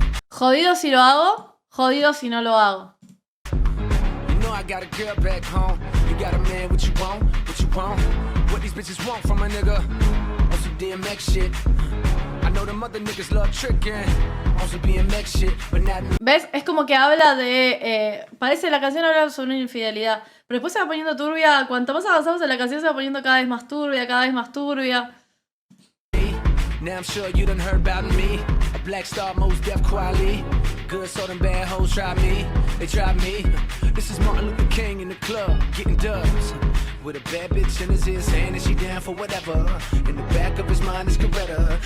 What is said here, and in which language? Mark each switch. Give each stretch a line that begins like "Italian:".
Spanish: Jodido si lo hago, jodido si no lo hago.
English: You know I got a girl back home. You got a man, what you want? What you want? What these bitches want from a nigga? On some DMX shit. I know know them other niggas love tricking. On some BMX shit, but not me.
Spanish: ¿Ves? Es como que habla de... parece la canción habla sobre una infidelidad. Pero después se va poniendo turbia. Cuanto más avanzamos en la canción se va poniendo cada vez más turbia, cada vez más turbia.
English: Now I'm sure you done heard about me. A black star, most deaf quietly. Good, so them bad hoes try me. They try me. This is Martin Luther King in the club, getting dubs. With a bad bitch in his ear saying that she down for whatever. In the back of his mind is Coretta.